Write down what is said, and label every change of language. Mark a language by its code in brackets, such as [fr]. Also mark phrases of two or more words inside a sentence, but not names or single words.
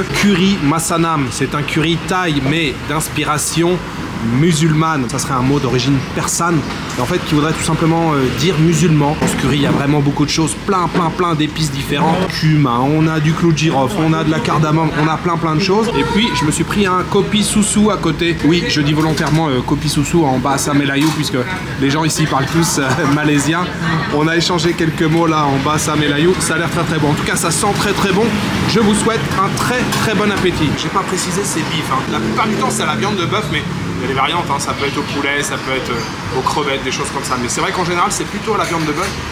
[fr] Curry Masanam, c'est un curry thaï mais d'inspiration musulmane. Ça serait un mot d'origine persane et en fait qui voudrait tout simplement dire musulman. Dans ce curry il y a vraiment beaucoup de choses, plein d'épices différentes. Cumin, on a du clou de girofle, on a de la cardamome, on a plein de choses. Et puis je me suis pris un [ms] kopi susu [fr] à côté. Oui, je dis volontairement [ms] kopi susu [fr] en [ms] bahasa Melayu [fr] puisque les gens ici parlent tous malaisien. On a échangé quelques mots là en [ms] bahasa Melayu, [fr] ça a l'air très bon. En tout cas ça sent très bon. Je vous souhaite un très bon appétit. J'ai pas précisé c'est bif, hein. La plupart du temps c'est à la viande de bœuf mais il y a des variantes, hein. Ça peut être au poulet, ça peut être aux crevettes, des choses comme ça. Mais c'est vrai qu'en général c'est plutôt à la viande de bœuf.